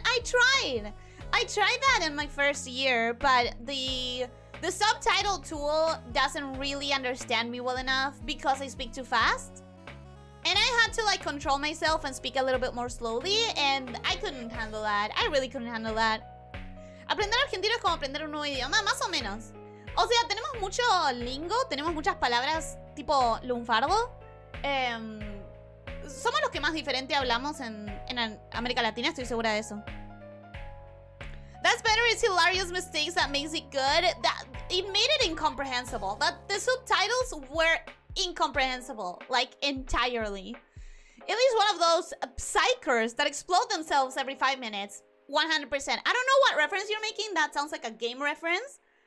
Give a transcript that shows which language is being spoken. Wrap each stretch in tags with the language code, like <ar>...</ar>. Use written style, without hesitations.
<en>I tried that in my first year, but the subtitle tool doesn't really understand me well enough because I speak too fast. And I had to like control myself and speak a little bit more slowly, and I couldn't handle that. I really couldn't handle that.</en> <es>Aprender argentino es como aprender un nuevo idioma, más o menos. O sea, tenemos mucho lingo, tenemos muchas palabras tipo lunfardo. Somos los que más diferente hablamos en América Latina, estoy segura de eso.</es> <en>That's better, it's hilarious mistakes that makes it good. That it made it incomprehensible. That the subtitles were incomprehensible, like entirely. At least one of those psychers that explode themselves every 5 minutes. 100%. I don't know what reference you're making. That sounds like a game reference.</en>